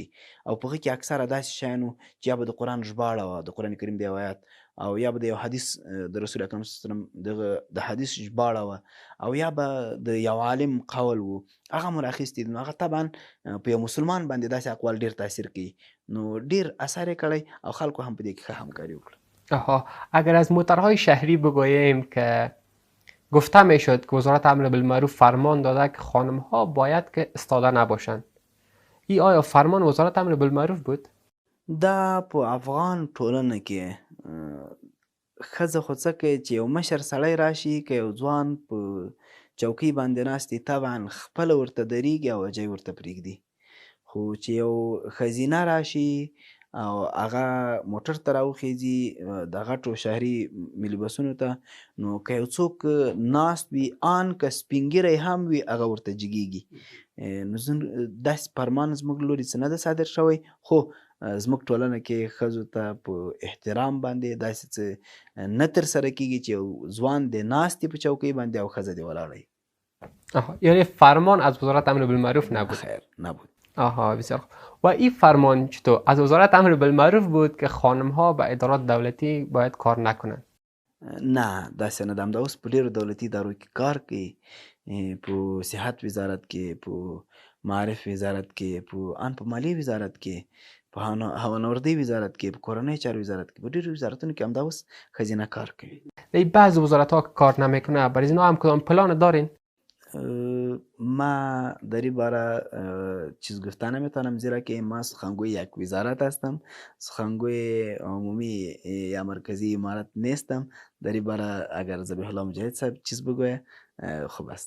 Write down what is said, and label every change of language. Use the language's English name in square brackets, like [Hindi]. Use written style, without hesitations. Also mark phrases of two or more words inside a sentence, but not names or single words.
[Pashto] او په هغه کې اکثره داسې شیان وو چې یا به د قرآن ژباړه وه، د قرآن کریم د یو آیات، او یا به د یو حدیث د رسول اکرم [Arabic] صلی الله علیه وسلم [Pashto] دغه د حدیث ژباړه وه، او یا به د یو عالم قول و، هغه مو راخیستي دي. نو هغه طبعا په یو مسلمان باندې داسې اقوال ډېر تاثیر کوي، نو ډېر اثر یې کړی او خلکو هم په دې کې ښه همکاري وکړه. [Persian] اگر از موترهای شهری بگوییم که گفته می شد که وزارت امر بالمعروف فرمان داده که خانم ها باید که استاده نباشند، ای آیا فرمان وزارت امر بالمعروف بود؟ [Pashto] دا په افغان ټولنه کې ښځه خو څه کوي چې یو مشر سړی راشي، که یو ځوان په چوکۍ باندې ناست دی، طبعا خپله ورته درېږي او اجی ورته پرېږدي. خو چې یو ښځینه راشي او هغه موټر ته راوخیږي د غټو شهري ملي بسونو ته، نو که یو څوک ناست وي ان که سپین ږیری هم وي هغه ورته جګیږي. نو داسې فرمان زموږ لوري څه نه ده صادر شوی، خو زموږ ټولنه کې ښځو ته په احترام باندې داسې څه نه ترسره کېږي چې یو ځوان دی ناست دی په چوکۍ باندې او ښځه دی ولاړه. [Persian] یعنی فرمان از وزارت امر بالمعروف نبود؟ خیر نبود. بسیار خوب. و این فرمان چطور از وزارت امر بالمعروف بود که خانم ها به ادارات دولتی باید کار نکنند؟ [Pashto] نه داسې نه ده. همدا اوس په ډېرو دولتي ادارو کې کار کوي، په صحت وزارت کې، په معارف وزارت کې، په مالیې وزارت کې، په هوانوردی وزارت کې، په کورنۍ چارو وزارت کې، په ډېرو وزارتونو کې همدا اوس ښځینه کار کوي. [Persian] در بعض وزارت ها که کار نمیکنه، برای اینا هم کدام پلان دارین؟ ما در این باره چیز گفته نمیتونم، زیرا که ما سخنگوی یک وزارت هستم، سخنگوی عمومی یا مرکزی امارت نیستم. در این باره اگر ذبیح الله مجاهد صاحب چیز بگویه خوب است.